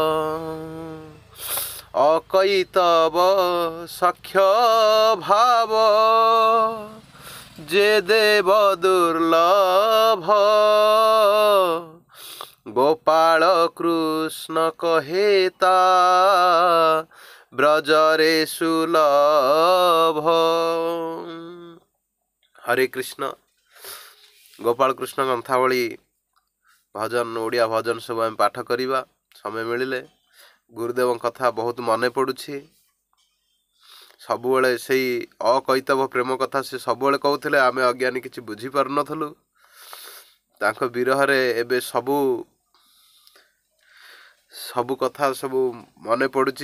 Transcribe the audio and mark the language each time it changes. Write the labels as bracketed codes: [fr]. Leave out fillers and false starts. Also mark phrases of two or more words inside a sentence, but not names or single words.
[or] ଅକୈତବ ସଖ୍ୟ ଭାବ ଯେ ଦେବ ଦୁର୍ଲଭ, ଗୋପାଳ କୃଷ୍ଣ କହେ ତା ବ୍ରଜରେ ସୁଲଭ। ହରେ କୃଷ୍ଣ। গোপাଳ କୃଷ୍ଣ ଗ୍ରନ୍ଥାବଳୀ ଭଜନ, ଓଡ଼ିଆ ଭଜନ ସବୁ ଆମେ ପାଠ କରିବା ସମୟ ମିଳିଲେ। ଗୁରୁଦେବଙ୍କ କଥା ବହୁତ ମନେ ପଡ଼ୁଛି। ସବୁବେଳେ ସେଇ ଅକୈତବ ପ୍ରେମ କଥା ସେ ସବୁବେଳେ କହୁଥିଲେ, ଆମେ ଅଜ୍ଞାନୀ କିଛି ବୁଝିପାରୁନଥିଲୁ। ତାଙ୍କ ବିରହରେ ଏବେ ସବୁ କଥା ସବୁ ମନେ ପଡ଼ୁଛି।